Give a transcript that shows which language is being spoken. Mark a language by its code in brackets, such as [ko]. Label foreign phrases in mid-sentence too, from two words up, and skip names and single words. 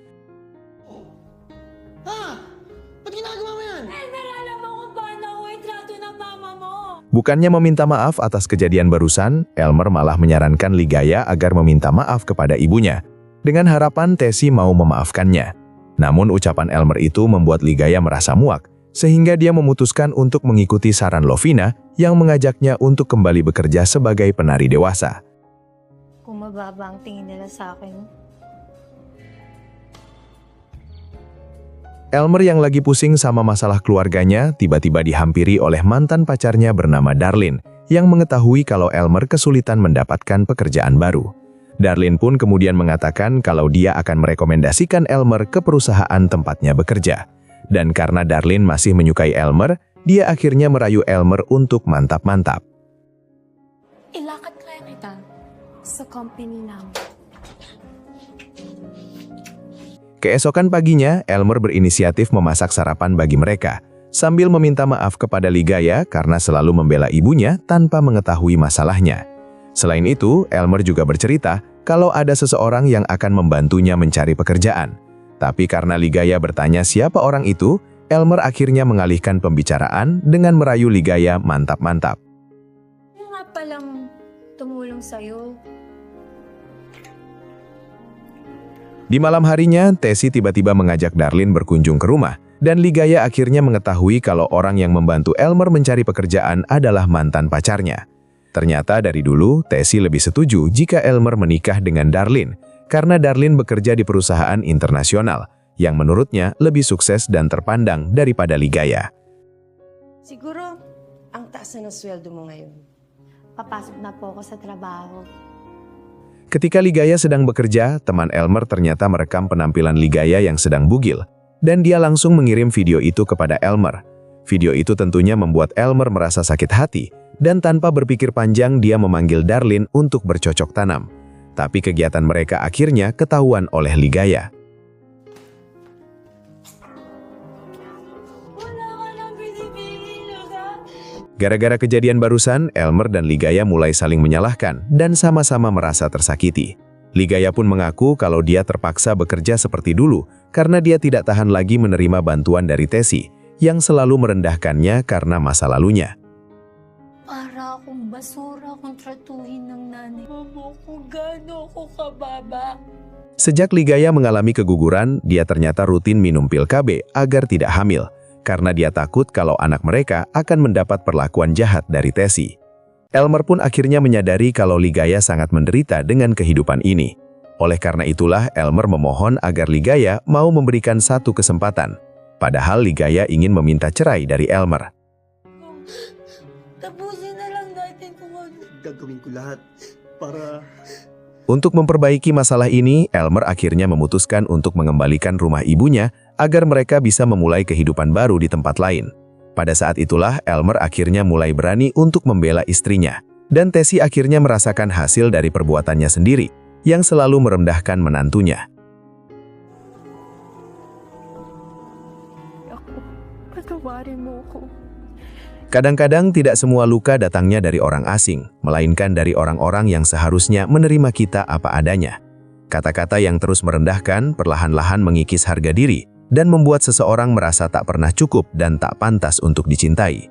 [id] Bukannya meminta maaf atas kejadian barusan, Elmer malah menyarankan Ligaya agar meminta maaf kepada ibunya, dengan harapan Tessie mau memaafkannya. Namun ucapan Elmer itu membuat Ligaya merasa muak, sehingga dia memutuskan untuk mengikuti saran Lovina yang mengajaknya untuk kembali bekerja sebagai penari dewasa. [tl] Kung mababa ang tingin nila sa akin, [id] Elmer yang lagi pusing sama masalah keluarganya tiba-tiba dihampiri oleh mantan pacarnya bernama Darlene yang mengetahui kalau Elmer kesulitan mendapatkan pekerjaan baru. Darlene pun kemudian mengatakan kalau dia akan merekomendasikan Elmer ke perusahaan tempatnya bekerja. Dan karena Darlene masih menyukai Elmer, dia akhirnya merayu Elmer untuk mantap-mantap. [tl] ilakad kaya kita sa company namin. [id] Keesokan paginya, Elmer berinisiatif memasak sarapan bagi mereka, sambil meminta maaf kepada Ligaya karena selalu membela ibunya tanpa mengetahui masalahnya. Selain itu, Elmer juga bercerita kalau ada seseorang yang akan membantunya mencari pekerjaan. Tapi karena Ligaya bertanya siapa orang itu, Elmer akhirnya mengalihkan pembicaraan dengan merayu Ligaya mantap-mantap. [tl] Yung nga palang tumulong sa'yo. [id] Di malam harinya, Tessie tiba-tiba mengajak Darlene berkunjung ke rumah, dan Ligaya akhirnya mengetahui kalau orang yang membantu Elmer mencari pekerjaan adalah mantan pacarnya. Ternyata dari dulu, Tessie lebih setuju jika Elmer menikah dengan Darlene, karena Darlene bekerja di perusahaan internasional, yang menurutnya lebih sukses dan terpandang daripada Ligaya. [tl] siguro, ang taas na ng sweldo mo ngayon. Papasok na po ako sa trabaho. [id] Ketika Ligaya sedang bekerja, teman Elmer ternyata merekam penampilan Ligaya yang sedang bugil, dan dia langsung mengirim video itu kepada Elmer. Video itu tentunya membuat Elmer merasa sakit hati, dan tanpa berpikir panjang dia memanggil Darlene untuk bercocok tanam. Tapi kegiatan mereka akhirnya ketahuan oleh Ligaya. [tl] Wala ka nang binibigil, Luga. [id] Gara-gara kejadian barusan, Elmer dan Ligaya mulai saling menyalahkan dan sama-sama merasa tersakiti. Ligaya pun mengaku kalau dia terpaksa bekerja seperti dulu karena dia tidak tahan lagi menerima bantuan dari Tessie yang selalu merendahkannya karena masa lalunya. [tl] Para akong basura kung tratuhin ng nanay. Mama ko, gaano ako kababa. [id] Sejak Ligaya mengalami keguguran, dia ternyata rutin minum pil KB agar tidak hamil, karena dia takut kalau anak mereka akan mendapat perlakuan jahat dari Tessie. Elmer pun akhirnya menyadari kalau Ligaya sangat menderita dengan kehidupan ini. Oleh karena itulah Elmer memohon agar Ligaya mau memberikan satu kesempatan. Padahal Ligaya ingin meminta cerai dari Elmer. [tl] Tapusin na lang natin kung ano. Gagawin ko lahat para... [id] Untuk memperbaiki masalah ini, Elmer akhirnya memutuskan untuk mengembalikan rumah ibunya agar mereka bisa memulai kehidupan baru di tempat lain. Pada saat itulah Elmer akhirnya mulai berani untuk membela istrinya. Dan Tessie akhirnya merasakan hasil dari perbuatannya sendiri, yang selalu merendahkan menantunya. [tl] Patawarin mo ako. [id] Kadang-kadang tidak semua luka datangnya dari orang asing, melainkan dari orang-orang yang seharusnya menerima kita apa adanya. Kata-kata yang terus merendahkan perlahan-lahan mengikis harga diri, dan membuat seseorang merasa tak pernah cukup dan tak pantas untuk dicintai.